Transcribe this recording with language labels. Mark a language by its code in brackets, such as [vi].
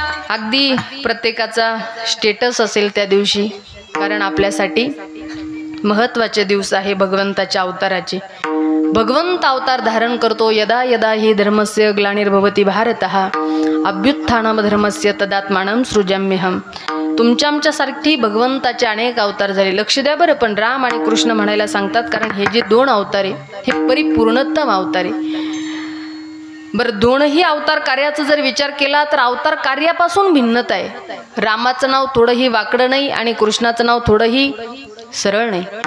[mr] अगदी प्रत्येकाचा स्टेटस असेल त्या दिवशी, कारण आपल्यासाठी महत्त्वाचे दिवस आहे भगवंताच्या अवताराचे. भगवंत अवतार धारण करतो. [sa] यदा यदा हि धर्मस्य ग्लानिर्भवति भारतः अभ्युत्थानम धर्मस्य तदात्मानं सृजाम्यहम. [mr] तुमच्या आमच्यासारखी भगवंताचे अनेक अवतार झाले. लक्ष द्या बरं. पण राम आणि कृष्ण म्हणायला सांगतात कारण हे जे दोन अवतार आहे हे परिपूर्णतम अवतार आहे. बरं, दोनही अवतार कार्याचा जर विचार केला तर अवतार कार्यापासून भिन्नता आहे. रामाचं नाव थोडंही वाकडं नाही आणि कृष्णाचं नाव थोडंही सरळ नाही.